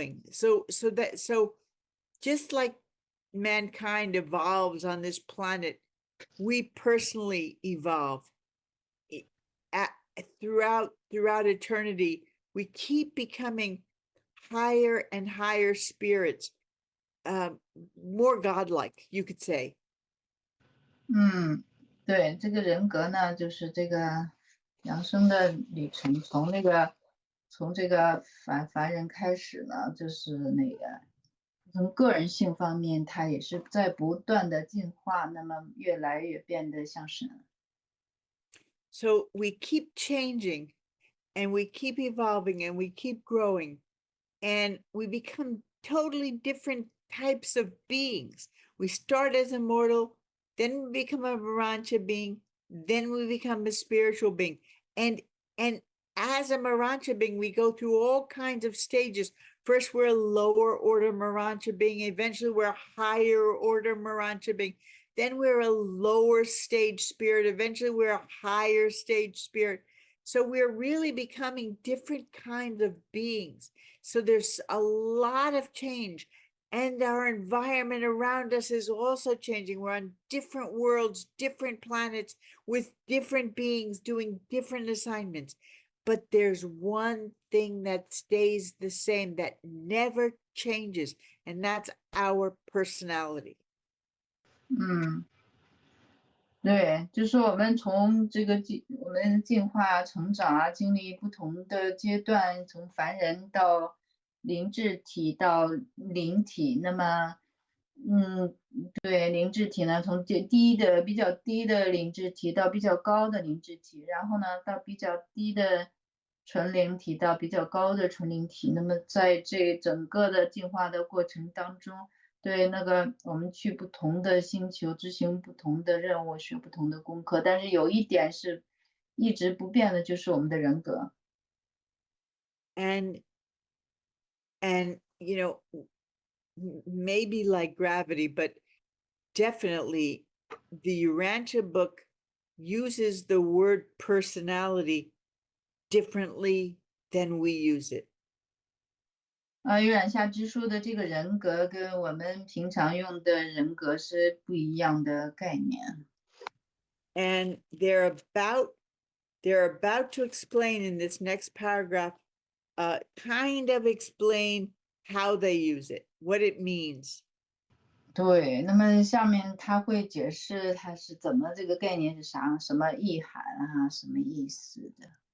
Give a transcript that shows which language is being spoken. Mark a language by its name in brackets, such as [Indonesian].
[English] So just like mankind evolves on this planet, we personally evolve throughout eternity. We keep becoming higher and higher spirits, more godlike, you could say. [Chinese] 对，这个人格呢，就是这个养生的旅程，从这个凡人开始呢，就是那个从个人性方面，他也是在不断的进化，那么越来越变得像神。 [English] So we keep changing and we keep evolving and we keep growing and we become totally different types of beings. We start as a mortal, then we become a Marancha being, then we become a spiritual being. And as a Marancha being, we go through all kinds of stages. First, we're a lower order Marancha being. Eventually, we're a higher order Marancha being. Then we're a lower stage spirit. Eventually, we're a higher stage spirit. So we're really becoming different kinds of beings. So there's a lot of change. And our environment around us is also changing. We're on different worlds, different planets, with different beings doing different assignments. But there's one thing that stays the same, that never changes, and that's our personality. [Chinese] 对，就是我们从这个我们进化、成长啊，经历不同的阶段，从凡人到灵智体到灵体。那么，对，灵智体呢，从比较低的灵智体到比较高的灵智体，然后呢，到比较低的纯灵体到比较高的纯灵体。那么在这整个的进化的过程当中，对，那个我们去不同的星球执行不同的任务，学不同的功课，但是有一点是一直不变的，就是我们的人格。 [English] And you know, maybe like gravity, but definitely the Urantia book uses the word personality differently than we use it. [Chinese] 阅览下之书的这个人格跟我们平常用的人格是不一样的概念。 [English] And they're about to explain in this next paragraph, kind of explain how they use it, what it means. [Chinese] 对，那么下面他会解释它是怎么这个概念是啥，什么意涵啊，什么意思的。